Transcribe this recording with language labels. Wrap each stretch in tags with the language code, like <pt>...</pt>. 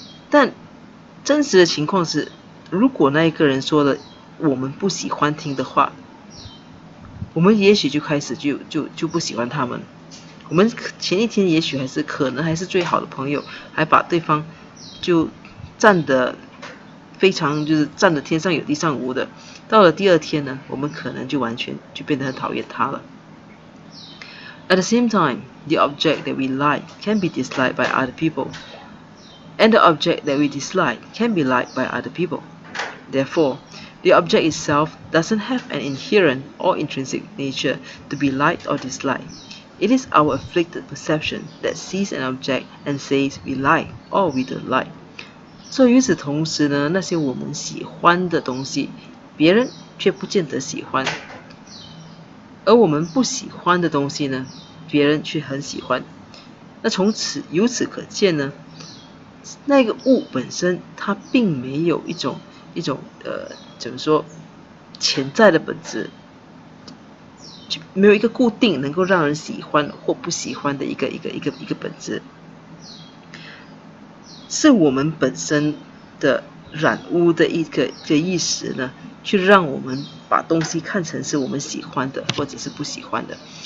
<zh>但真实的情况是，如果那一个人说了我们不喜欢听的话，我们也许就开始就不喜欢他们。我们前一天也许可能还是最好的朋友，还把对方就站得非常就是站得天上有地上无的。到了第二天呢，我们可能就完全就变得很讨厌他了。</zh> <en>At the same time, the object that we like can be disliked by other people, and the object that we dislike can be liked by other people. Therefore,The object itself doesn't have an inherent or intrinsic nature to be liked or disliked. It is our afflicted perception that sees an object and says we like or we don't like.</en> <zh>所以与此同时呢，那些我们喜欢的东西，别人却不见得喜欢；而我们不喜欢的东西呢，别人却很喜欢。那由此可见呢，那个物本身它并没有一种怎么说潜在的本质，就没有一个固定能够让人喜欢或不喜欢的一个本质，是我们本身的染污的一个意识呢，去让我们把东西看成是我们喜欢的或者是不喜欢的。</zh>